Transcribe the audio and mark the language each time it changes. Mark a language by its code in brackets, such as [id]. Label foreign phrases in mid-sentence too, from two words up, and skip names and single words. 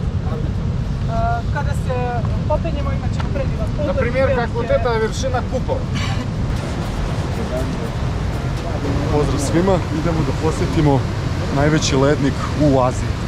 [sr] Kada se popenjemo imat ćemo predivan pogled. [ru] Например, как вот эта вершина купол. [sr] Pozdrav svima, idemo da posjetimo najveći lednik u Aziji.